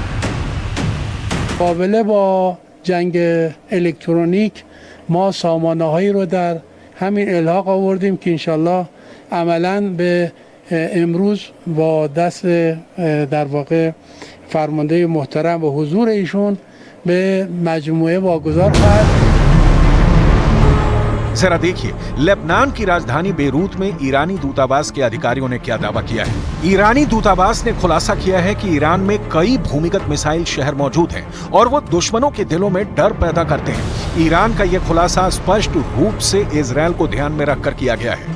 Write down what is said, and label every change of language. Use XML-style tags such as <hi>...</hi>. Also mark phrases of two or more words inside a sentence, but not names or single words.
<fa>قابل با جنگ الکترونیک ما سامانه‌هایی رو در همین الحاق آوردیم که انشالله عملاً به امروز با دست در واقع فرمانده محترم و حضور ایشون به مجموعه واگذار خواهد.</fa> <hi>जरा देखिए लेबनान की राजधानी बेरूत में ईरानी दूतावास के अधिकारियों ने क्या दावा किया है। ईरानी दूतावास ने खुलासा किया है कि ईरान में कई भूमिगत मिसाइल शहर मौजूद हैं और वो दुश्मनों के दिलों में डर पैदा करते हैं। ईरान का यह खुलासा स्पष्ट रूप से इजराइल को ध्यान में रखकर किया गया है।</hi>